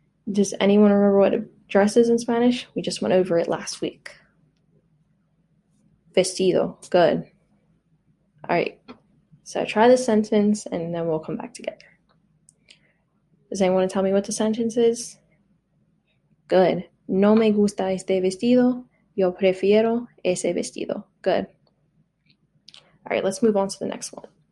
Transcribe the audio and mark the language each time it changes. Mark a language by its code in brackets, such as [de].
[en] Does anyone remember what a dress is in Spanish? We just went over it last week. Vestido. Good. All right. So try this sentence and then we'll come back together. Does anyone want to tell me what the sentence is? Good. [es] No me gusta este vestido. Yo prefiero ese vestido. [en] Good. All right, let's move on to the next one.